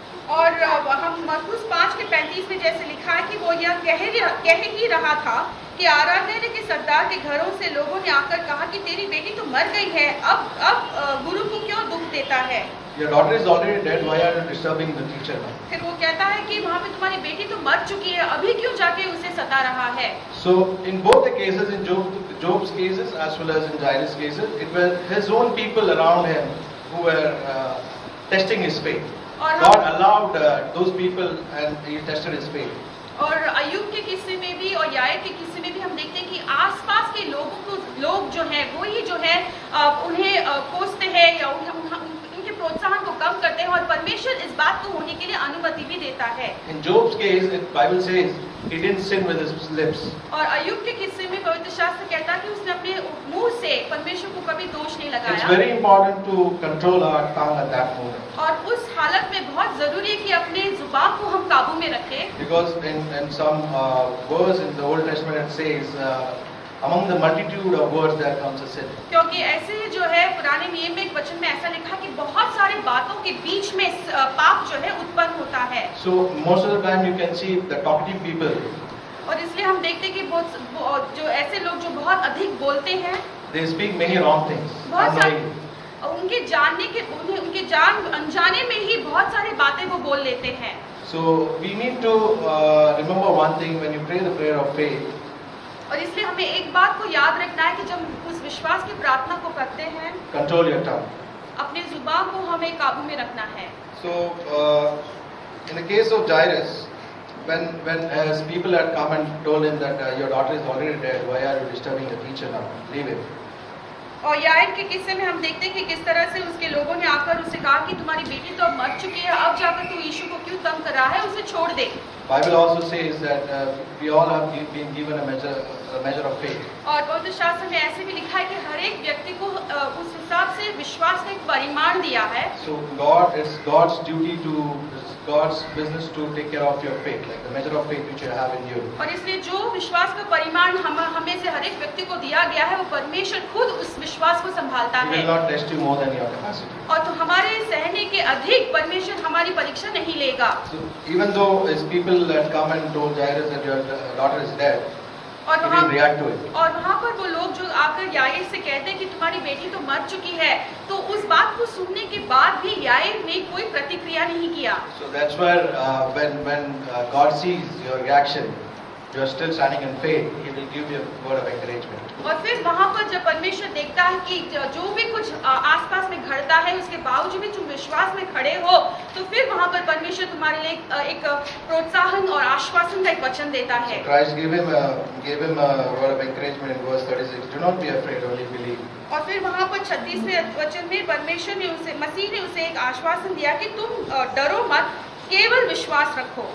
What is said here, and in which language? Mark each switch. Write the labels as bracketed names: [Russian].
[Hindi] और हम मरकुस 5 के 35 में जैसे लिखा है कि वो यह कह ही रहा था कि आराधनालय के सरदार के घरों से लोगों ने आकर कहा कि तेरी बेटी तो मर गई है, अब गुरु को क्यों दुख देता है। [English] Your daughter is already dead. Why are you disturbing the teacher now? [Hindi] फिर वो कहता है कि वहाँ पे तुम्हारी बेटी तो मर चुकी है, अभी क्यों जाके उसे सता रहा है। [English] So in both the cases, in Job's cases as well as in Jairus' cases, it was his own people around him who were testing his faith. God allowed those people and he tested his faith. [Hindi] और अय्यूब के किस्से में भी और याईर के किस्से में भी हम हम देखते हैं कि आसपास के लोग जो हैं वो ही जो है उन्हें कोसते हैं या उनके प्रोत्साहन को कम करते हैं, और परमेश्वर इस बात को होने के लिए अनुमति भी देता है। [English] In Job's case, the Bible says he didn't sin with his lips. [Hindi] और अय्यूब के किस्से में पवित्र शास्त्र कहता है कि उसने अपने मुंह से परमेश्वर को कभी दोष नहीं [English] It's [Hindi] लगाया। [English] very important to control our tongue at that moment. [Hindi] और उस हालत में बहुत जरूरी है कि अपने जुबान को हम काबू में रखें। [English] Because in some verse in the Old Testament it says, among the multitude of words there comes a sin. [Hindi] क्योंकि ऐसे जो है पुराने नियम में एक वचन में ऐसा लिखा कि बहुत सारी बातों के बीच में पाप जो है उत्पन्न होता है। [English] So most of the time you can see the talkative people, [Hindi] और इसलिए हम देखते हैं कि बहुत जो ऐसे लोग जो बहुत अधिक बोलते हैं, [English] they speak many wrong things. [Hindi] बहुत सारे [English] unknowingly. [Hindi] उनके अनजाने में ही बहुत सारी बातें वो बोल लेते हैं। [English] So we need to remember one thing when you pray the prayer of faith. [Hindi] और इसलिए हमें एक बात को याद रखना है कि जब उस विश्वास की प्रार्थना को करते हैं, [English] Control your tongue. [Hindi] अपने जुबान को हमें काबू में रखना है। [English] So in the case of Jairus, when as people had come and told him that your daughter is already dead, why are you disturbing the teacher now? Leave him. [Hindi] और याईर के किस्से में हम देखते हैं कि किस तरह से उसके लोगों ने आकर उससे कहा कि तुम्हारी बेटी तो अब मर चुकी है, अब जाकर तू यीशु को क्यों तंग कर रहा है, उसे छोड़ दे। [English] Bible also says that we all have been given a measure of faith. [Hindi] और पवित्र शास्त्र में ऐसे भी लिखा है कि हर एक व्यक्ति को उस हिसाब से विश्वास का एक परिमाण दिया है। [English] So it's God's duty it's God's business to take care of your faith, like the measure of faith which you have in you. [Hindi] और इसलिए जो विश्वास का परिमाण हमें से हर एक व्यक्ति को दिया गया है, वो परमेश्वर खुद उस विश्वास को संभालता [English] He [Hindi] है। [English] will not test you more than your capacity. [Hindi] और तो हमारे सहने के अधिक परमेश्वर हमारी परीक्षा नहीं लेगा। [English] So even though his people had come and told Jairus that your daughter is dead, [Hindi] और [English] he didn't react to it. [Hindi] और वहाँ पर वो लोग जो आकर याईर से कहते हैं कि तुम्हारी बेटी तो मर चुकी है, तो उस बात को सुनने के बाद भी याईर ने कोई प्रतिक्रिया नहीं किया। [English] So that's where when God sees your reaction, you are still standing in faith, He will give you a word of encouragement. [Hindi] और फिर वहाँ पर जब परमेश्वर देखता है कि जो भी कुछ आसपास में घटता है उसके बावजूद भी तुम विश्वास में खड़े हो, तो फिर वहाँ पर परमेश्वर तुम्हारे लिए एक प्रोत्साहन और आश्वासन का एक वचन देता है। [English] So Christ gave him a word of encouragement in verse 36. Do not be afraid, only believe. [Hindi] और फिर वहाँ पर 36वें वचन में परमेश्वर ने मसीह ने उसे एक आश्वासन दिया कि तुम डरो मत, केवल विश्वास रखो।